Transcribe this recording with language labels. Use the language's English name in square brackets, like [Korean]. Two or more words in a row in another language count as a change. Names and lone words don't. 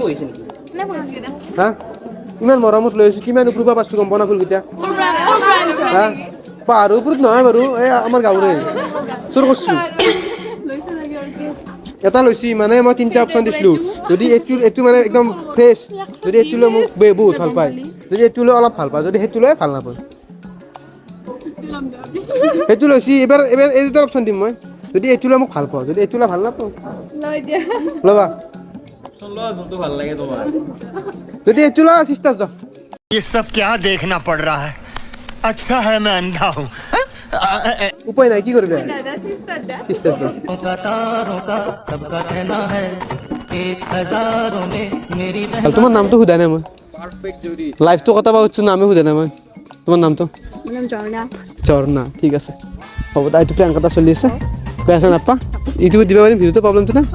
[Assamese] হা ইমান মৰমত লৈ আছো কিমান ওপৰৰ পৰা পাইছো গম পোৱা না ফুলকেইটা হা পাহাৰৰ ওপৰত নহয় বাৰু এই আমাৰ গাঁৱৰে চুৰ কৰিছো এটা লৈছি মানে মই তিনিটা অপশ্যন দিছিলোঁ যদি এইটো মানে একদম ফ্ৰেছ যদি এইটো লৈ মোক বহুত ভাল পায় যদি এইটো লৈ অলপ ভাল পায় যদি সেইটো লৈ ভাল নাপায় সেইটো লৈছি এবাৰ এবাৰ এই দুটা অপশ্যন দিম মই যদি এইটো লৈ মোক ভাল পাওঁ যদি এইটো লৈ ভাল নাপাওঁ লৈ দিয়া ল'বা যদি এইটো লৈ চিষ্টাৰ যাওঁ [Hindi] ये सब क्या देखना पड़ रहा है अच्छा है मैं अंधा हूँ [Assamese] উপায় নাই কি কৰিবি দাদা সিস্টার দা চিষ্টাৰ যাওঁ তোমাৰ নামটো সোধা নাই মই লাইফটো কথা পাতিছোঁ নামে সোধা নাই মই তোমাৰ নামটো মোৰ নাম জৰ্ণা ঝৰ্ণা ঠিক আছে হ'ব দা এইটো প্ৰেংক এটা চলি আছে কৈ আছে নাপা ইউটিউবত দিব পাৰিম ভিডিঅ'টো প্ৰব্লেমটো না